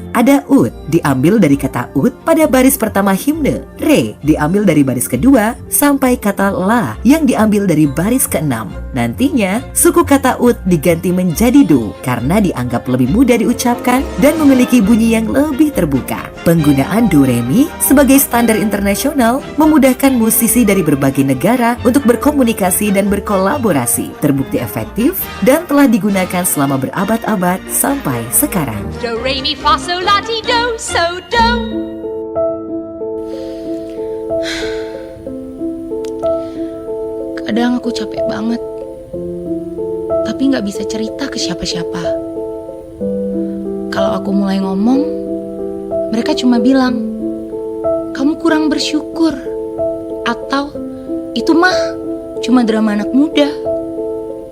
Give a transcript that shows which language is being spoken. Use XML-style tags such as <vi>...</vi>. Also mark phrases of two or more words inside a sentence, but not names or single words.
<id>Ada ut diambil dari kata ut pada baris pertama himne, re diambil dari baris kedua, sampai kata la yang diambil dari baris ke-6. Nantinya, suku kata ut diganti menjadi do karena dianggap lebih mudah diucapkan dan memiliki bunyi yang lebih terbuka. Penggunaan do re mi sebagai standar internasional memudahkan musisi dari berbagai negara untuk berkomunikasi dan berkolaborasi. Terbukti efektif dan telah digunakan selama berabad-abad sampai sekarang. Do, re, mi, fa, sol, la, ti, do, so, do. Kadang aku capek banget, tapi gak bisa cerita ke siapa-siapa. Kalau aku mulai ngomong, mereka cuma bilang, kamu kurang bersyukur, atau itu mah cuma drama anak muda.</id>